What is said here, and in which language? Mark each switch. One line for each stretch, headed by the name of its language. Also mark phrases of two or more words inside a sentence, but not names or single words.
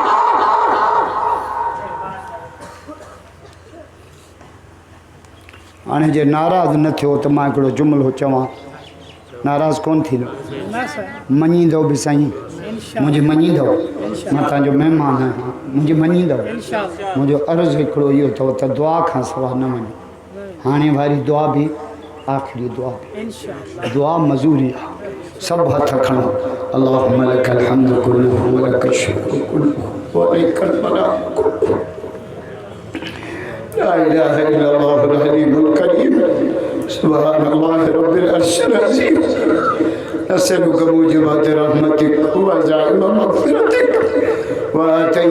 Sindhi: हाणे जे नाराज़ न थियो त मां हिकिड़ो जुमिलो चवां नाराज़ कोन थींदो मञींदो बि साईं मुंहिंजी मञींदो मां तव्हांजो महिमान आहियां मुंहिंजी मञींदो मुंहिंजो अर्ज़ु हिकिड़ो इहो अथव त दुआ खां सवाइ न वञो हाणे वारी दुआ बि आख़िरी दुआ बि दुआ मज़ूरी आहे सब हथ खणो
Arabic: اللهم لك الحمد كله ولك الشكر كله وعليك البلاغ كله لا إله إلا الله الحليم الكريم سبحان الله رب العرش العظيم نسألك موجبات رحمتك وعزائم مغفرتك وآتيت